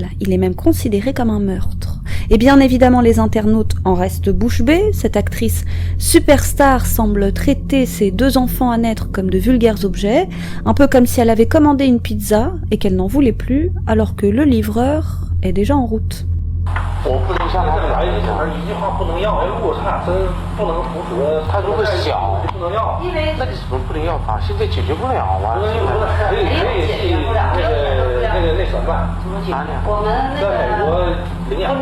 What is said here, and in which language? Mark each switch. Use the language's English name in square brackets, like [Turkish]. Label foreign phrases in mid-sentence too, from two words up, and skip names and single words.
[French] Il est même considéré comme un meurtre. Et bien évidemment, les internautes en restent bouche bée. Cette actrice superstar semble traiter ses 2 enfants à naître comme de vulgaires objets, un peu comme si elle avait commandé une pizza et qu'elle n'en voulait plus, alors que le livreur est déjà en route. [Chinese] 我不能像他们来一句话不能要，如果他俩真不能符合，他如果小，不能要，因为那个什么不能要法，现在解决不了啊。可以那什么，哪里？我们那个在美国领养